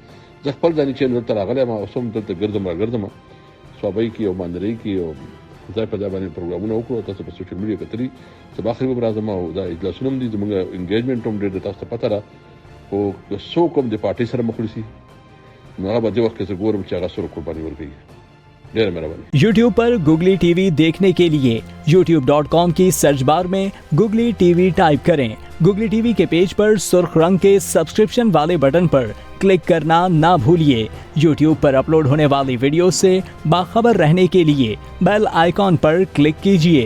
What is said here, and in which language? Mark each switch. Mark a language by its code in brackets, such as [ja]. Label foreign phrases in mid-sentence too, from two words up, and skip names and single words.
[ps] زه خپل ځاني چې دلته راغلی یم، اوس هم دلته ګرځم راګرځم صوبۍ کې او ماندرۍ کې او ځای په ځای باندې پروګرامونه وکړو. تاسو په [en] social media [ps] کتلي سبا خیر به راځم او دا اجلاسونه هم دي زموږ انګیجمنټ هم ډېر د تاسو ته پته ده. خو که څوک هم د پارټۍ سره مخ ونیسي نو هغه به دې وخت کې زه ګورم چې هغه سره قرباني ورکوي. ډېره مهرباني. [ur] یوٹیوب پر گوگلی ٹی وی دیکھنے کے لیے youtube.com کی [en] search bar [ur] میں گوگلی ٹی وی ٹائپ کریں. گوگلی ٹی وی کے پیج پر سرخ رنگ کے سبسکرپشن والے بٹن پر کلک کرنا نہ بھولیے. یوٹیوب پر اپلوڈ ہونے والی ویڈیو سے باخبر رہنے کے لیے [en] bell icon [ur] پر کلک کیجیے.